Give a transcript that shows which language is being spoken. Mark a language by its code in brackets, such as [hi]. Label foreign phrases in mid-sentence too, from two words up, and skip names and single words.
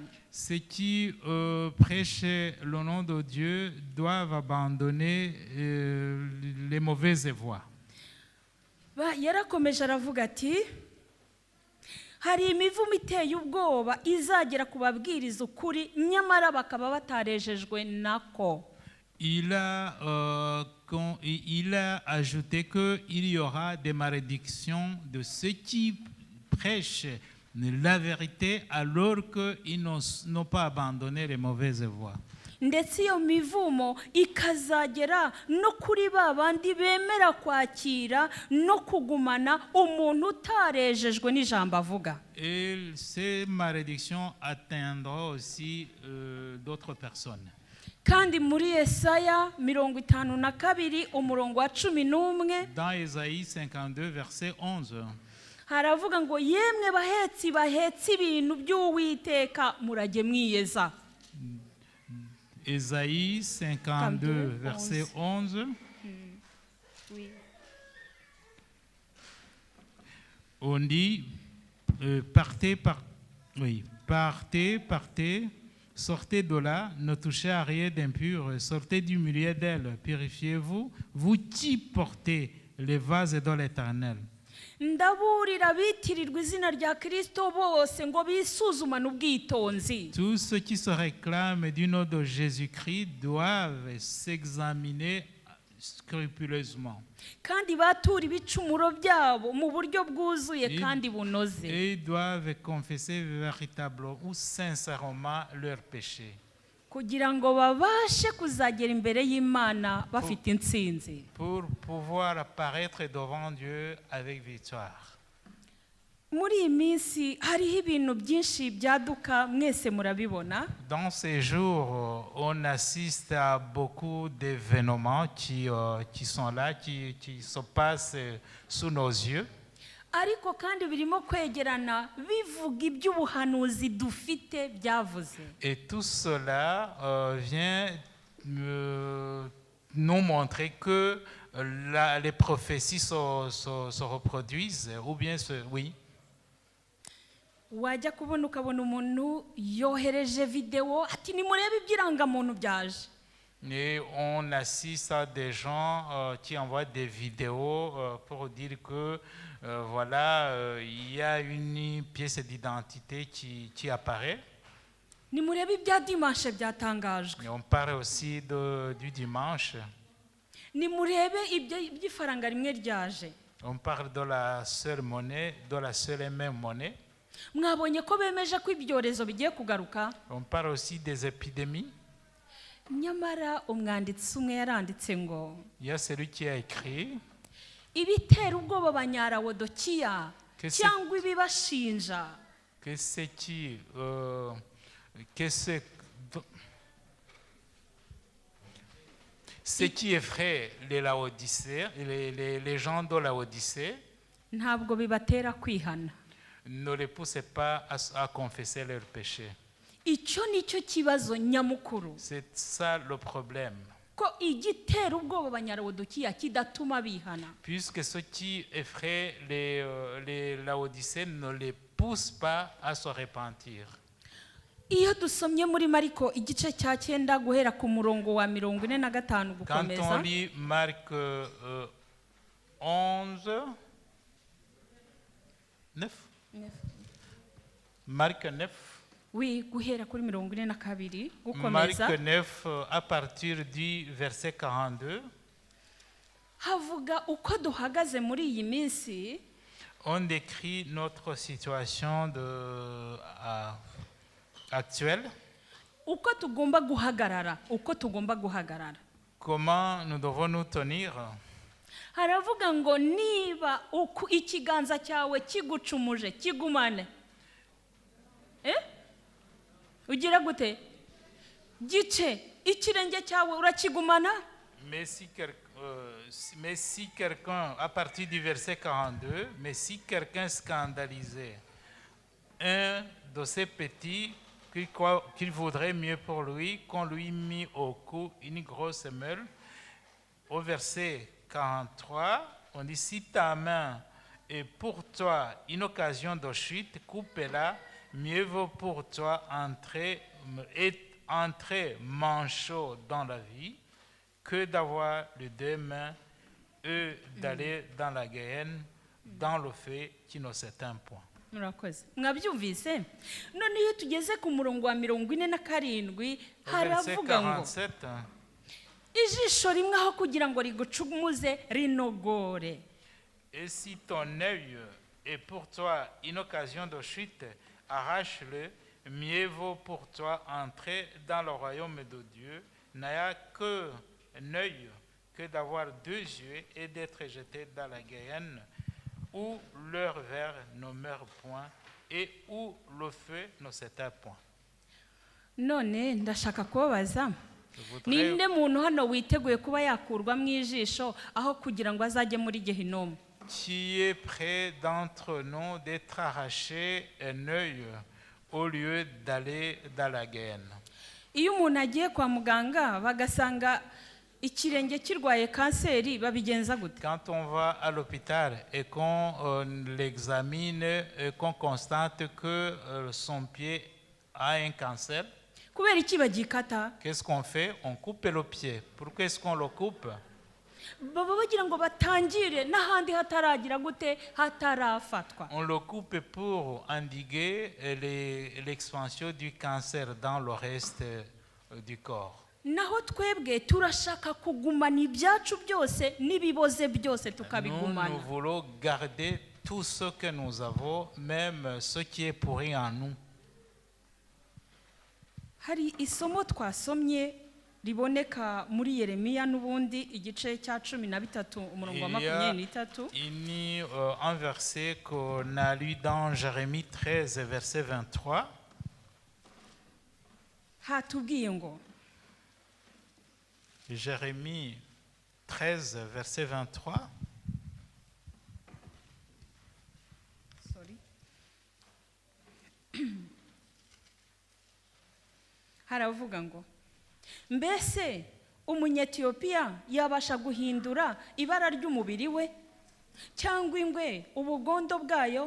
[fr] Ceux qui prêchent le nom de Dieu doivent abandonner les mauvaises voies. [rw] Yarakomeje aravuga ati hari imivumo iteye ubwoba izagera ku babwiriza ukuri nyamara bakaba batarejejwe nako. [fr] Il a ajouté qu'il y aura des malédictions de ceux qui prêchent la vérité alors qu'ils n'ont pas abandonné les mauvaises voies. [rw] Ndetse iyo mivumo ikazagera no kuri babandi bemera kwakira no kugumana umuntu utarejejwe n'ijambo avuga. [fr] Et ces malédictions atteindront aussi d'autres personnes. [rw] Kandi muri Yesaya 52 umurongo wa 11. [fr] Dans Ésaïe 52 verset 11. [rw] haravuga ngo yemwe bahetse ibintu by'Uwiteka murajye mwiyeza. [fr] Ésaïe 52, verset 11. Oui. On dit, partez, sortez de là, ne touchez à rien d'impur, sortez du milieu d'elle, purifiez-vous, vous qui portez les vases dans l'Éternel. [rw] Ndaburira bitirirwa izina rya Kristo bose ngo bisuzumane ubwitonzi. [fr] Tous ceux qui se réclament du nom de Jésus-Christ doivent s'examiner scrupuleusement. [rw] Kandi batura ibicumuro byabo mu buryo bwuzuye kandi bunoze. [fr] Et ils doivent confesser véritablement ou sincèrement leurs péchés. [rw] Kugira ngo babashe kuzagera imbere y'Imana bafite intsinzi. [fr] Pour pouvoir apparaître devant Dieu avec victoire. [rw] Muri iyi minsi hariho ibintu byinshi byaduka mwese murabibona. [fr] Dans ces jours, on assiste à beaucoup d'événements qui sont là, qui se passent sous nos yeux. [rw] Ariko kandi birimo kwegerana bivuga iby'ubuhanuzi dufite byavuze. [fr] Et tout cela vient nous montrer que les prophéties se reproduisent, ou bien oui. [rw] Wajya kubona ukabona umuntu yohereje video ati nimurebe iby'irangamuntu byaje. [fr] Et on assiste à des gens qui envoient des vidéos pour dire que voilà, il y a une pièce d'identité qui apparaît. [rw] Nimurebe ibya dimanche byatangajwe. [fr] Et on parle aussi du dimanche. [rw] Nimurebe iby'ifaranga rimwe ryaje. [fr] On parle de la seule monnaie, de la seule et même monnaie. [rw] Mwabonye ko bemeje ko ibyorezo bigiye kugaruka. [fr] On parle aussi des épidémies. [rw] Nyamara umwanditsi umwe yaranditse ngo [fr] Il y a celui qui a écrit [rw] ibitera ubwoba Abanyawodokiya cyangwa ibibashinja [fr] que ce qui effraie les Laodicéens, les gens de Laodicée, [rw] ntabwo bibatera kwihana. [fr] ne les poussez pas à confesser leurs péchés. [rw] Icyo nicyo kibazo nyamukuru. [fr] C'est ça le problème. [rw] Ko igitera ubwoba Abanyawodokiya kidatuma bihana. [fr] Puisque ce qui effraie les Laodicéens ne les pousse pas à se repentir. [rw] Iyo dusomye muri Mariko igice cya 9 guhera ku murongo wa 45 gukomeza. [fr] Quand on lit Marc 11, 9. Marc 9. Oui, [rw] guhera kuri 42 Marc gukomeza. [fr] 9 à partir du verset 42. [rw] Havuga uko duhagaze muri iyi minsi. [fr] On décrit notre situation actuelle. [rw] Uko tugomba guhagarara. [fr] Comment nous devons nous tenir? [rw] Haravuga ngo niba ikiganza cyawe kigucumuje kigumane. Ugira gute? Gice ikirenge cyawe urakigumana? [fr] Mais si quelqu'un, à partir du verset 42, mais si quelqu'un scandalisait un de ces petits qu'il voudrait mieux pour lui, qu'on lui mit au cou une grosse meule, au verset 43, on dit, si ta main est pour toi une occasion de chute, coupe-la, mieux vaut pour toi entrer manchot dans la vie que d'avoir les deux mains et d'aller dans la Géhenne, dans le feu qui ne s'éteint point. [rw] Murakoze. Mwabyumvise? None iyo tugeze ku murongo wa 47 haravuga ngo ijisho rimwe aho kugira ngo rigucumuze rinogore. [fr] Et si ton œil est pour toi une occasion de chute, arrache-le, mieux vaut pour toi entrer dans le royaume de Dieu, n'ayant qu'un œil que d'avoir 2 yeux et d'être jeté dans la Géhenne, où leur verre ne meurt point et où le feu ne s'éteint point. [rw] None ndashaka kubabaza ninde muntu hano witeguye kuba yakurwa mu ijisho aho kugira ngo azajye muri Gehinomu? [fr] qui est près d'entre nous d'être arraché un œil au lieu d'aller dans la gaine. [rw] iyo umuntu agiye kwa muganga bagasanga ikirenge kirwaye kanseri babigenza gute? [fr] Quand on va à l'hôpital et qu'on l'examine et qu'on constate que son pied a un cancer, [rw] kubera iki bagikata? [fr] qu'est-ce qu'on fait? On coupe le pied. Pourquoi est-ce qu'on le coupe? [rw] baba bagira ngo batangire n'ahandi hataragira gute, hatarafatwa. [fr] On le coupe pour endiguer l'expansion du cancer dans le reste du corps. [rw] naho twebwe turashaka kugumana ibyacu byose n'ibiboze byose [fr] Nous [rw] tukabigumana. [fr] voulons garder tout ce que nous avons, même ce qui est pourri en nous. [rw] hari isomo twasomye riboneka muri Yeremiya n'ubundi igice cya 13 umurongo wa 23. [fr] Il y a un verset qu'on a lu dans Jérémie 13, verset 23. [rw] hatubwiye ngo [fr] Jérémie 13, verset 23. [rw] haravuga ngo mbese umunyetiyopiya yabasha guhindura ibara ry'umubiri we cyangwa ingwe ubugondo bwayo?